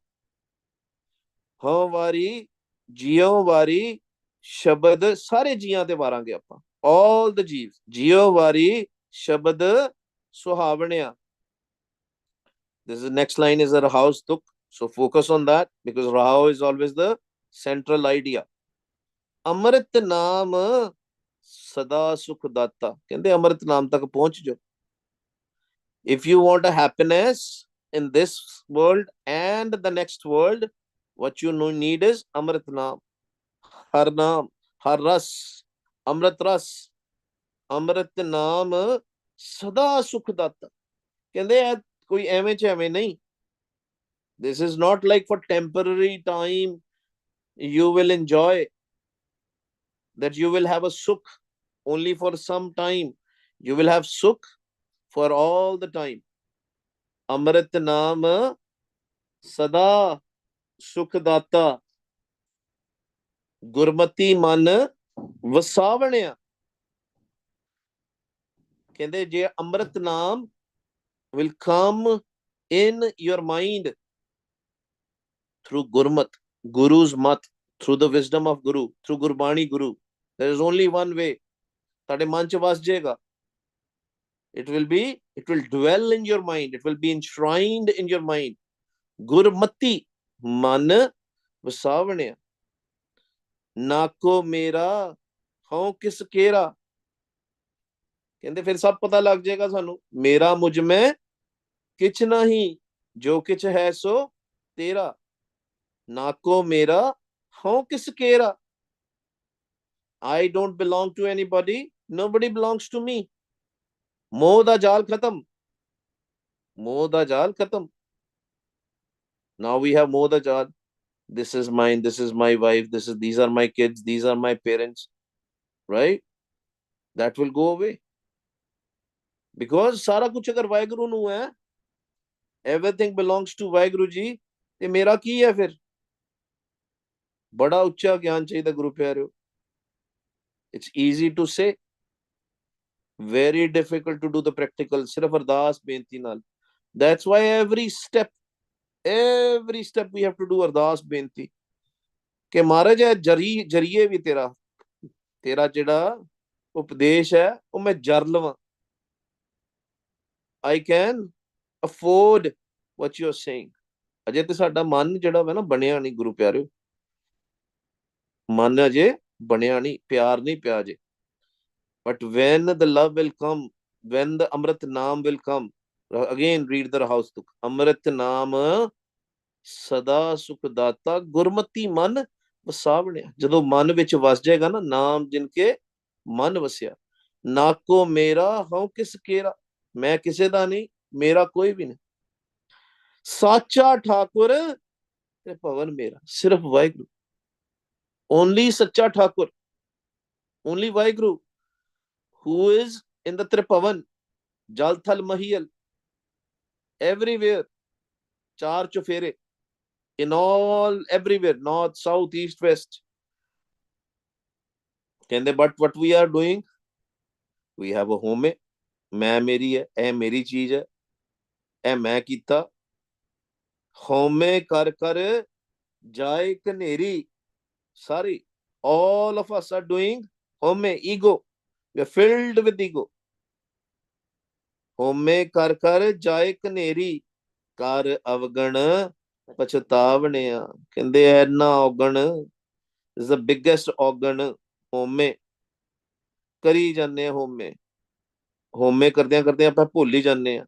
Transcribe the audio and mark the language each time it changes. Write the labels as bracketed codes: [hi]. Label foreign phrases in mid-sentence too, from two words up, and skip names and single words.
[pa] ਹਾਂ ਵਾਰੀ ਜਿਉ ਵਾਰੀ ਸ਼ਬਦ ਸਾਰੇ ਜੀਆਂ ਤੇ ਵਾਰਾਂਗੇ ਆਪਾਂ, [en] all the jeeves. [pa] ਜਿਉ ਵਾਰੀ ਸ਼ਬਦ ਸੁਹਾਵਣਿਆ. [en] This is next line is a Rahaus Tuk. So focus on that because Rahau is always the central idea. [pa] ਅੰਮ੍ਰਿਤ ਨਾਮ ਸਦਾ ਸੁਖ ਦਾਤਾ. ਕਹਿੰਦੇ ਅੰਮ੍ਰਿਤ ਨਾਮ ਤੱਕ ਪਹੁੰਚ ਜਾਓ. [en] If you want a happiness in this world and the next world, what you need is [pa] ਅੰਮ੍ਰਿਤ ਨਾਮ. ਹਰਿ ਨਾਮ, ਹਰਿ ਰਸ, ਅੰਮ੍ਰਿਤ ਰਸ, ਅੰਮ੍ਰਿਤ ਨਾਮ ਸਦਾ ਸੁਖ ਦਾਤਾ. ਕਹਿੰਦੇ ਇਹ ਕੋਈ ਐਵੇਂ ਚ ਐਵੇਂ ਨਹੀਂ. [en] This is not like for temporary time you will enjoy, that you will have a sukh only for some time. You will have sukh for all the time. [pa] ਅੰਮ੍ਰਿਤ ਨਾਮ ਸਦਾ ਸੁਖ ਦਾਤਾ. ਗੁਰਮਤੀ ਮੰਨਿ ਵਸਾਵਣਿਆ. ਕਹਿੰਦੇ ਜੇ ਅੰਮ੍ਰਿਤ ਨਾਮ [en] will come in your mind through Gurmat, Guru's mat, through the wisdom of Guru, through [pa] ਗੁਰਬਾਣੀ ਗੁਰੂ. [en] There is only one way. [pa] ਤਦੇ ਮਨ ਚ ਵਸ ਜਾਏਗਾ. [en] It will dwell in your mind. It will be enshrined in your mind. [pa] ਗੁਰਮਤੀ ਮੰਨਿ ਵਸਾਵਣਿਆ. ਨਾਕੋ ਮੇਰਾ ਹਉ ਕਿਸ ਕੇਰਾ. ਕਹਿੰਦੇ ਫਿਰ ਸਭ ਪਤਾ ਲੱਗ ਜਾਏਗਾ ਸਾਨੂੰ. ਮੇਰਾ ਮੁਝ ਮੈਂ ਕਿਛ ਨਹੀਂ, ਜੋ ਕਿਛ ਹੈ ਸੋ ਤੇਰਾ. ਨਾਕੋ ਮੇਰਾ ਹਉ ਕਿਸ ਕੇਰਾ. [en] I don't belong to anybody. Nobody belongs to me. [pa] ਮੋਹ ਦਾ ਜਾਲ ਖਤਮ. ਮੋਹ ਦਾ ਜਾਲ ਖਤਮ. [en] Now we have [pa] ਮੋਹ ਦਾ ਜਾਲ. [en] This is mine, this is my wife, these are my kids, these are my parents. Right? That will go away. Because [pa] ਸਾਰਾ ਕੁਝ ਅਗਰ ਵਾਹਿਗੁਰੂ ਨੂੰ ਹੈ, [en] everything belongs to [pa] ਵਾਹਿਗੁਰੂ ਜੀ, ਤੇ ਮੇਰਾ ਕੀ ਹੈ ਫਿਰ? ਬੜਾ ਉੱਚਾ ਗਿਆਨ ਚਾਹੀਦਾ ਗੁਰੂ ਪਿਆਰਿਓ. [en] It's easy to say, very difficult to do the practical. [pa] ਸਿਰਫ ਅਰਦਾਸ ਬੇਨਤੀ ਨਾਲ. [en] That's why every step we have to do [pa] ਅਰਦਾਸ ਬੇਨਤੀ ਕਿ ਮਹਾਰਾਜ ਇਹ ਜਰੀਏ ਵੀ ਤੇਰਾ ਜਿਹੜਾ ਉਪਦੇਸ਼ ਹੈ ਉਹ ਮੈਂ ਜਰ ਲਵਾਂ. [en] I can afford what you're saying. [pa] ਅਜੇ ਤੇ ਸਾਡਾ ਮਨ ਜਿਹੜਾ ਵਾ ਨਾ ਬਣਿਆ ਨਹੀਂ ਗੁਰੂ ਪਿਆਰਿਓ. ਮਨ ਅਜੇ ਬਣਿਆ ਨਹੀਂ, ਪਿਆਰ ਨਹੀਂ ਪਿਆ ਅਜੇ. [en] But when the love will come, when the [pa] ਅੰਮ੍ਰਿਤ ਨਾਮ [en] will come, again read the Rahaus Tuk. [pa] ਅੰਮ੍ਰਿਤ ਨਾਮ ਸਦਾ ਸੁਖ ਦਾਤਾ ਗੁਰਮਤੀ ਮੰਨਿ ਵਸਾਵਣਿਆ. ਜਦੋਂ ਮਨ ਵਿੱਚ ਵਸ ਜਾਏਗਾ ਨਾ, ਨਾਮ ਜਿਨ ਕੇ ਮਨ ਵਸਿਆ. ਨਾਕੋ ਮੇਰਾ ਹਉ ਕਿਸ ਕੇਰਾ. ਮੈਂ ਕਿਸੇ ਦਾ ਨਹੀਂ, ਮੇਰਾ ਕੋਈ ਵੀ ਨਹੀਂ. ਸਾਚਾ ਠਾਕੁਰ ਤੇ ਭਵਨ ਮੇਰਾ. ਸਿਰਫ ਵਾਹਿਗੁਰੂ. Only ਸੱਚਾ ਠਾਕੁਰ. [en] Only ਵਾਹਿਗੁਰੂ who is in the Tripavan, [pa] ਜਲ ਥਲ ਮਹੀਅਲ, [en] everywhere. [pa] ਚਾਰ ਚੁਫੇਰੇ. [en] In all, everywhere, north, south, east, west. ਕਹਿੰਦੇ but what we are doing, we have a home. [pa] ਮੈਂ ਮੇਰੀ ਹੈ, ਇਹ ਮੇਰੀ ਚੀਜ਼ ਹੈ, ਇਹ ਮੈਂ ਕੀਤਾ. ਹਉਮੈ ਕਰ ਕਰ ਜਾਏ ਕਨੇਰੀ. ਸਾਰੀ, [en] all of us are doing home, ego. We are filled with ego. [pa] ਹਉਮੈ ਕਰ ਕਰ ਜਾਏ ਕਨੇਰੀ, ਕਰ ਅਵਗਣ ਪਛਤਾਵਣਿਆ. ਕਹਿੰਦੇ ਐਨਾ ਔਗਣ [en] is the biggest [pa] ਔਗਣ. ਹਉਮੈ ਕਰੀ ਜਾਂਦੇ ਆ. ਹਉਮੈ ਕਰਦਿਆਂ ਕਰਦਿਆਂ ਆਪਾਂ ਭੁੱਲ ਹੀ ਜਾਂਦੇ ਆ.